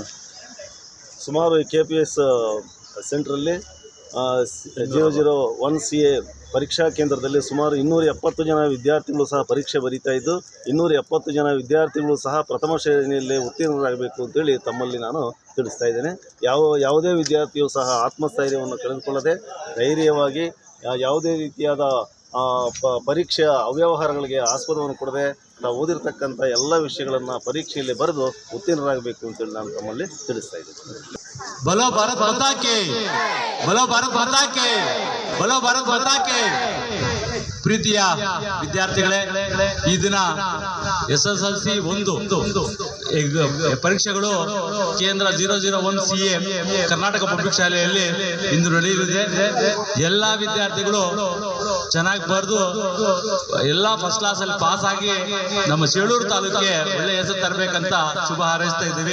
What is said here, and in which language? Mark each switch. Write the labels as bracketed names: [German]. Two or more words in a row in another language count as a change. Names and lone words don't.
[Kannada] ಸುಮಾರು KPS ಸೆಂಟ್ರಲ್ಲಿ 001 CA ಪರೀಕ್ಷಾ ಕೇಂದ್ರದಲ್ಲಿ ಸುಮಾರು 270 ಜನ ವಿದ್ಯಾರ್ಥಿಗಳು ಸಹ ಪರೀಕ್ಷೆ ಬರೀತಾ ಇದ್ದು, 270 ಜನ ವಿದ್ಯಾರ್ಥಿಗಳು ಸಹ ಪ್ರಥಮ ಶ್ರೇಣಿಯಲ್ಲಿ ಉತ್ತೀರ್ಣರಾಗಬೇಕು ಅಂತೇಳಿ ತಮ್ಮಲ್ಲಿ ನಾನು ತಿಳಿಸ್ತಾ ಇದ್ದೇನೆ. ಯಾವುದೇ ವಿದ್ಯಾರ್ಥಿಯು ಸಹ ಆತ್ಮಸ್ಥೈರ್ಯವನ್ನು ಕಳೆದುಕೊಳ್ಳದೆ ಧೈರ್ಯವಾಗಿ ಯಾವುದೇ ರೀತಿಯಾದ ಪರೀಕ್ಷೆಯ ಅವ್ಯವಹಾರಗಳಿಗೆ ಆಸ್ಪದವನ್ನು ಕೊಡದೆ ನಾವು ಓದಿರ್ತಕ್ಕಂಥ ಎಲ್ಲ ವಿಷಯಗಳನ್ನು ಪರೀಕ್ಷೆಯಲ್ಲಿ ಬರೆದು ಉತ್ತೀರ್ಣರಾಗಬೇಕು ಅಂತೇಳಿ ನಾನು ತಮ್ಮಲ್ಲಿ ತಿಳಿಸ್ತಾ ಇದ್ದೇನೆ. [Hindi] बोलो भारत माता के, बोलो भारत माता के, बोलो भारत माता के. [Kannada] ಪ್ರೀತಿಯ ವಿದ್ಯಾರ್ಥಿಗಳೇ, ಈ ದಿನ SSLC 1 ಪರೀಕ್ಷೆಗಳು ಕೇಂದ್ರ 001 CA ಕರ್ನಾಟಕ ಪಬ್ಲಿಕ್ ಶಾಲೆಯಲ್ಲಿ ಇಂದು ನಡೆಯಲಿದೆ. ಎಲ್ಲ ವಿದ್ಯಾರ್ಥಿಗಳು ಚೆನ್ನಾಗಿ ಬರೆದು ಎಲ್ಲ [English] first classalli [Kannada] ಪಾಸ್ ಆಗಿ ನಮ್ಮ ಚೇಳೂರು ತಾಲೂಕಿಗೆ ಒಳ್ಳೆ ಹೆಸರು ತರಬೇಕಂತ ಶುಭ ಹಾರೈಸ್ತಾ ಇದ್ದೀವಿ.